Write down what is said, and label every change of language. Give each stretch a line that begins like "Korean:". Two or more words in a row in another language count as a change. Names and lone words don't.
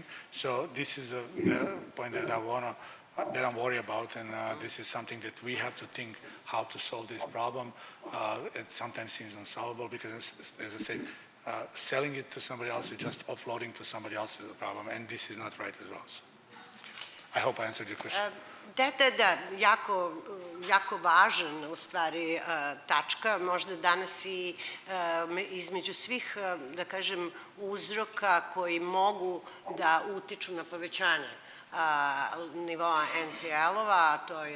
English: So this is the point that I'm worried about, and this is something that we have to think how to solve this problem. It sometimes seems unsolvable because, as I said, selling it to somebody else is just offloading to somebody else's problem, and this is not right as well. So I hope I answered your question.
Serbian: Da, jako važan u stvari tačka, možda danas i između svih, da kažem, uzroka koji mogu da utiču na povećanje nivoa NPL-ova, a to